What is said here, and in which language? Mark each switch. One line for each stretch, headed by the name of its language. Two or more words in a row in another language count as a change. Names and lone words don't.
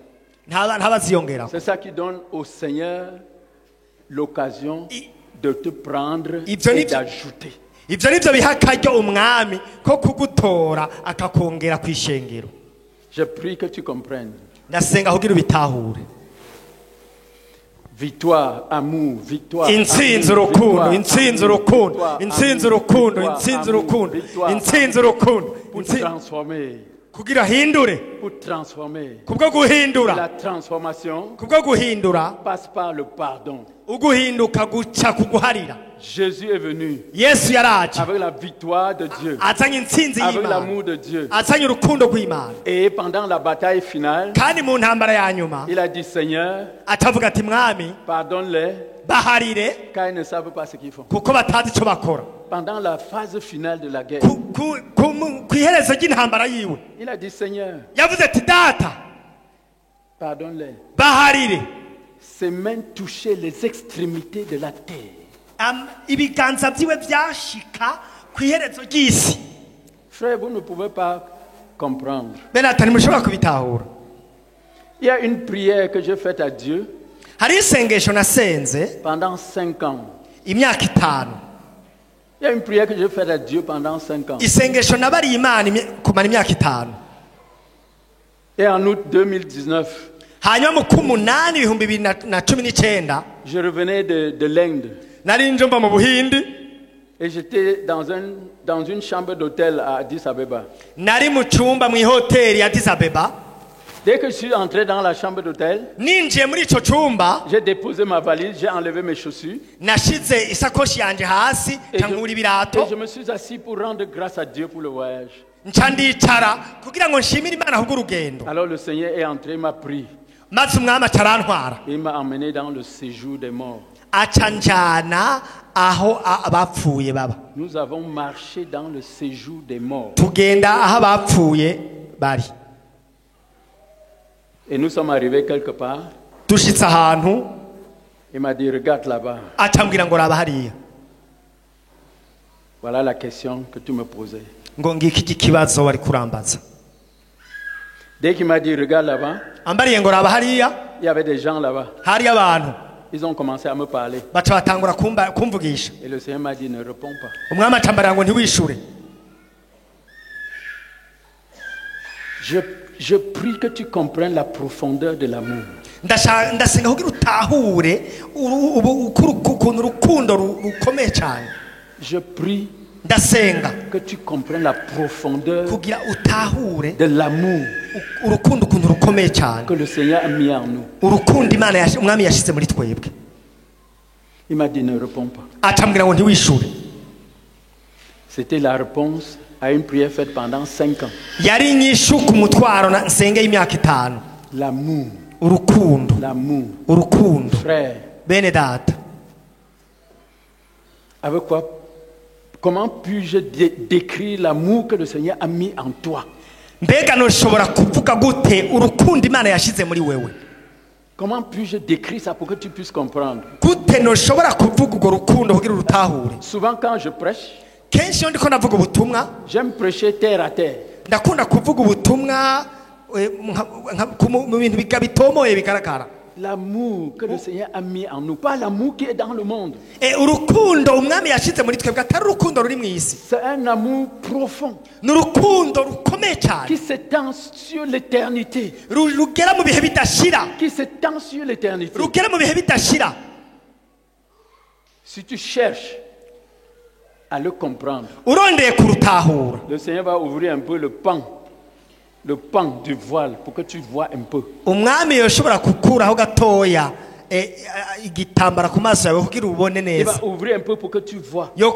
French: C'est ça qui donne au Seigneur l'occasion de te prendre et d'ajouter. Je prie que tu comprennes. Victoire, amour, victoire.
Rundi: Intsinzi urukundo, intsinzi urukundo, intsinzi urukundo, intsinzi urukundo, intsinzi urukundo.
French: Pour transformer.
Rundi: Kugira hindure.
French: Pour transformer.
Rundi: Kubwo guhindura.
French: La transformation.
Rundi: Kubwo guhindura.
French: Passe par le pardon.
Rundi: Uguhinduka guca kuguharira.
French: Jésus est venu
Rundi: Yesu yaraje
French: avec la victoire de Dieu,
Rundi: azanye intsinzi y'Imana,
French: avec l'amour de Dieu,
Rundi: azanye urukundo rw'Imana.
French: Et pendant la bataille finale,
Rundi: kandi mu ntambara ya nyuma
French: il a dit, Seigneur,
Rundi: atavuga ati mwami
French: pardonne-les,
Rundi: baharire
French: car ils ne savent pas ce qu'ils font.
Rundi: Kuko batazi ico bakora.
French: Pendant la phase finale de la guerre,
Rundi: kw'iherezo ry'intambara yiwe,
French: il a dit, Seigneur,
Rundi: yavuze ati data,
French: pardonne-les,
Rundi: baharire.
French: Ses mains touchaient les extrémités de la terre.
Rundi: Ibiganza byiwe byashika kw'iherezo ry'isi.
French: Frère, vous ne pouvez pas comprendre.
Rundi: Benata ntimushobora kubitahura.
French: Il y a une prière que j'ai faite à Dieu
Rundi: hari isengesho nasenze
French: pendant 5 ans.
Rundi: Imyaka 5.
French: Il y a une prière que j'ai faite à Dieu pendant 5 ans.
Rundi: Isengesho nabari Imana kumara imyaka 5.
French: Et en août 2019,
Rundi: hanyuma mu kumunani 2019
French: je revenais de l'Inde.
Rundi: Nari njomba mu Buhindi.
French: Et j'étais dans une chambre d'hôtel à Addis Abeba.
Rundi: Nari mu cyumba mu hoteli ya Addis Abeba.
French: Dès que je suis entré dans la chambre d'hôtel,
Rundi: ninjiye muri ico cyumba,
French: j'ai déposé ma valise, j'ai enlevé mes chaussures.
Rundi: Nashize isakoshi yanje hasi, tankura ibirato.
French: Et je me suis assis pour rendre grâce à Dieu pour le voyage.
Rundi: Ncandicara kugira ngo nshimire Imana kubw'urugendo.
French: Alors le Seigneur est entré, il m'a pris.
Rundi: Maze umwami acarantwara.
French: Il m'a emmené dans le séjour des morts.
Rundi: Acanjana aho abapfuye baba.
French: Nous avons marché dans le séjour des morts.
Rundi: Tugenda aho abapfuye bari.
French: Et nous sommes arrivés quelque part.
Rundi: Dushitse ahantu.
French: Il m'a dit, regarde là-bas.
Rundi: Acambwira ngo raba hariya.
French: Voilà la question que tu me posais.
Rundi: Ngo ngiki ikibazo wari kurambaza.
French: Dès qu'il m'a dit, regarde là-bas,
Rundi: ambariye ngo raba hariya,
French: il y avait des gens là-bas.
Rundi: Hariya abantu.
French: Ils ont commencé à me parler.
Rundi: Baca batangura kumvugisha.
French: Et le Seigneur m'a dit, ne réponds pas.
Rundi: Umwami acambara ngo ntiwishure.
French: Je prie que tu comprennes la profondeur de l'amour.
Rundi: Ndasenga kugira utahure ukuntu urukundo rukomeye cyane.
French: Je prie
Rundi: ndasenga
French: que tu comprennes la profondeur
Rundi: kugira utahure
French: de l'amour
Rundi: urukundo ukuntu rukomeye cyane
French: que le Seigneur a mis en nous.
Rundi: Urukundo Imana umwami yashize muri twebwe.
French: Il m'a dit, ne réponds pas.
Rundi: Acambwira ngo ntiwishure.
French: C'était la réponse à une prière faite pendant 5 ans.
Rundi: Yari inyishu ku mutwaro nsenge y'imyaka 5.
French: L'amour.
Rundi: Urukundo.
French: L'amour.
Rundi: Urukundo.
French: Frère.
Rundi: Bene data.
French: Avec quoi? Comment puis-je décrire l'amour que le Seigneur a mis en toi?
Rundi: Mbega noshobora kuvuga gute urukundo Imana yashize muri wewe?
French: Comment puis-je décrire ça pour que tu puisses comprendre?
Rundi: Gute noshobora kuvuga urwo rukundo kugira urutahure?
French: Souvent quand je prêche,
Rundi: kenshi iyo ndiko navuga ubutumwa,
French: j'aime prêcher terre à terre.
Rundi: Ndakunda kuvuga ubutumwa mu bintu bitomoye bigaragara.
French: L'amour que le Seigneur a mis en nous, pas l'amour qui est dans le monde.
Rundi: Urukundo umwami yashize muri twebwe atari urukundo ruri mu isi.
French: C'est un amour profond.
Rundi: N'urukundo rukomeye cyane.
French: Qui s'étend sur l'éternité.
Rundi: Rugera mu bihe bidashira.
French: Qui s'étend sur l'éternité.
Rundi: Rugera mu bihe bidashira.
French: Si tu cherches à le comprendre, le Seigneur va ouvrir un peu le pan du voile pour que tu vois un peu. Il va ouvrir un peu pour que tu vois.